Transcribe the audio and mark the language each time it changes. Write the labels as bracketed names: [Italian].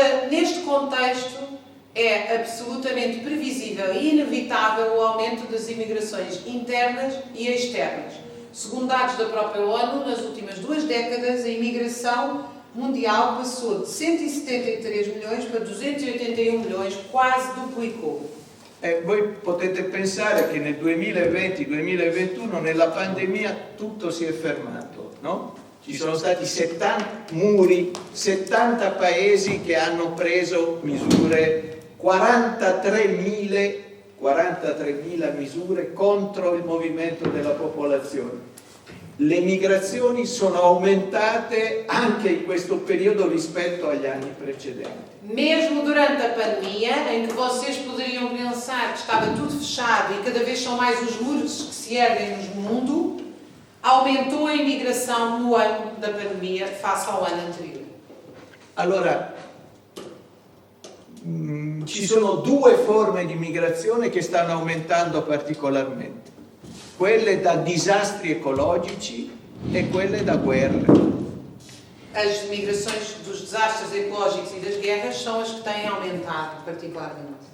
[Portuguese] Neste contexto é absolutamente previsível e inevitável o aumento das imigrações internas e externas. Segundo dados da própria ONU, nas últimas 2 décadas a imigração mundial passou de 173 milhões para 281 milhões, quase duplicou. [Italian] Voi potete pensare che nel 2020-2021, nella pandemia, tutto si è fermato, no? Ci sono stati 70 paesi che hanno preso misure, 43.000 misure contro il movimento della popolazione. Le migrazioni sono aumentate anche in questo periodo rispetto agli anni precedenti. [Portuguese] Mesmo durante a pandemia, em que vocês poderiam pensar que estava tudo fechado e cada vez são mais os muros que se erguem no mundo, aumentou a imigração no ano da pandemia face ao ano anterior. [Italian] Allora, ci sono 2 forme di migrazione che stanno aumentando particolarmente: quelle da disastri ecologici e quelle da guerre. [Portuguese] As migrações dos desastres ecológicos e das guerras são as que têm aumentado particularmente.